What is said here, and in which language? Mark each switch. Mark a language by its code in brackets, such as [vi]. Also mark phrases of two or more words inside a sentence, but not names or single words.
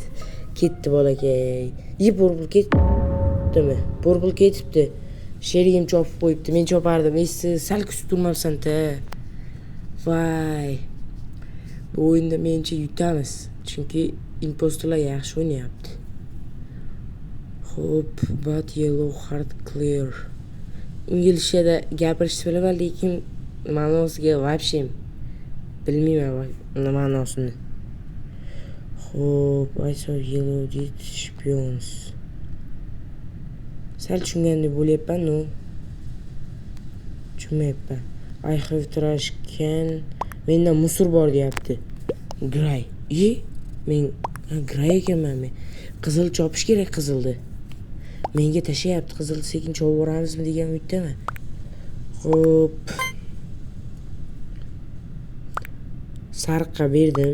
[uz] Ketdi bolakay. Purple ketdimi? Purple ketibdi. Sherigim chopib qo'yibdi. Men chopardim. Sal kutib turmabsan-da. Voy. Bu o'yinda mencha yutamiz. Chunki impostorlar yaxshi o'ynayapti. Hop, [en] but yellow heart clear. [uz] Inglizchada gapirishni bilaman, lekin ma'nosiga вообще bilmayman ma'nosini. Hop, [en] I saw yellow did spions. [uz] Sal tushungandek bo'lyapman, no. Tushunmayapman. [en] I have trash can. [uz] Menda musor bor deyapti. Gray. Men gray ekanman men. Qizil chopish kerak qizilni. Menga tashlayapti qizil, sekin chopib yuboramizmi degan umiddaman. Hop. Sariqqa berdim.